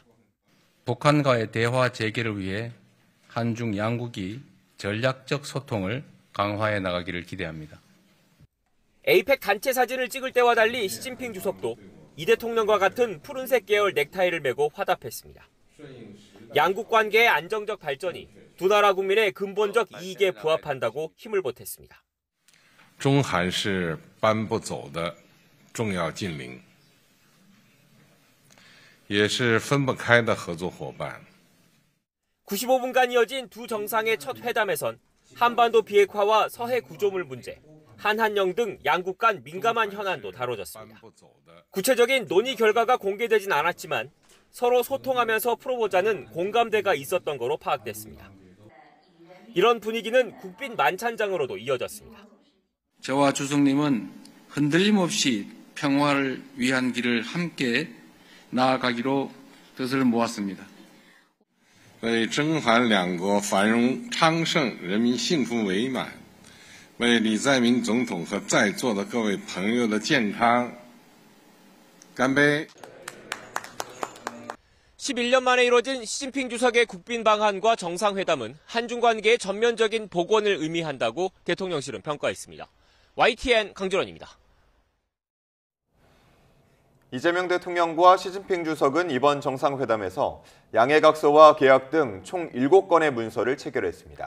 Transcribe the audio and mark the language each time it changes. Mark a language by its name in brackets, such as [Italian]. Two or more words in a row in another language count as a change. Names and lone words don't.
[Korean] 북한과의 대화 재개를 위해 한중 양국이 전략적 소통을 강화해 나가기를 기대합니다. 에이펙 단체 사진을 찍을 때와 달리 시진핑 주석도 이 대통령과 같은 푸른색 계열 넥타이를 메고 화답했습니다. 양국 관계의 안정적 발전이 두 나라 국민의 근본적 이익에 부합한다고 힘을 보탰습니다. [Chinese] 中韩是搬不走的重要近邻，也是分不开的合作伙伴。 [Korean] 95분간 이어진 두 정상의 첫 회담에선 한반도 비핵화와 서해 구조물 문제, 한한령 등 양국 간 민감한 현안도 다뤄졌습니다. 구체적인 논의 결과가 공개되진 않았지만 서로 소통하면서 풀어보자는 공감대가 있었던 거로 파악됐습니다. 이런 분위기는 국빈 만찬장으로도 이어졌습니다. 저와 주석님은 흔들림 없이 평화를 위한 길을 함께 나아가기로 뜻을 모았습니다. [Chinese] 为中韩两国繁荣昌盛、人民幸福美满，为李在明总统和在座的各位朋友的健康，干杯！ [Korean] 11년 만에 이뤄진 시진핑 주석의 국빈 방한과 정상회담은 한중 관계의 전면적인 복원을 의미한다고 대통령실은 평가했습니다. YTN 강준원입니다. 이재명 대통령과 시진핑 주석은 이번 정상회담에서 양해각서와 계약 등 총 7건의 문서를 체결했습니다.